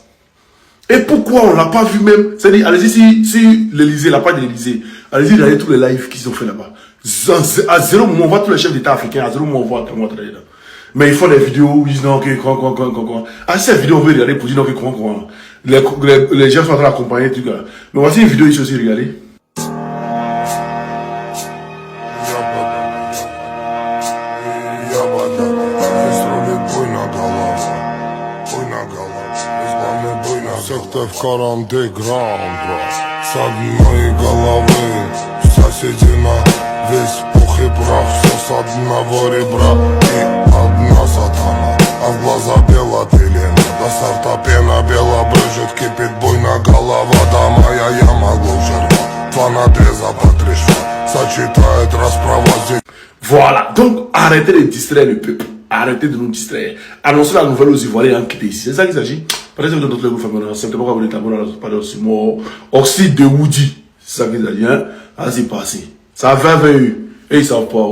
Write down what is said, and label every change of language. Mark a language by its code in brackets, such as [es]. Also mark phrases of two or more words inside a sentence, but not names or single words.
[fr] Et pourquoi on l'a pas vu même? C'est-à-dire, allez-y, si l'Élysée, la page de l'Élysée, allez-y, regardez tous les lives qu'ils ont fait là-bas. À zéro moment, on voit tous les chefs d'État africains, à zéro moment, on voit Dran Ouattara là. Mais ils font des vidéos, ils disent non, que quoi. Ah, cette vidéo, on veut regarder pour dire non, que quoi. Les gens sont en train d'accompagner, tout cas. Mais voici une vidéo ici aussi, regardez. [ru] В карандеграунд, с одной головы соседи на весь пух и прах, все с одного ребра и одна сатана, а в глаза бело пелена, до старта пена бело брызжет, кипит буйно голова, да моя яма глубже рва, два надреза по 3 шва, сочетая [fr] Voilà. Donc, arrêtez de distraire le peuple. Arrêtez de nous distraire. Annoncez la nouvelle aux Ivoiriens qui étaient ici. C'est ça qu'il s'agit. Par exemple, dans notre famille, c'est pas vous êtes pas sur mon oxyde de Woody. C'est ça qu'il s'agit. Hein? Ah, c'est passé. Ça a 20 eu. Et ils savent pas.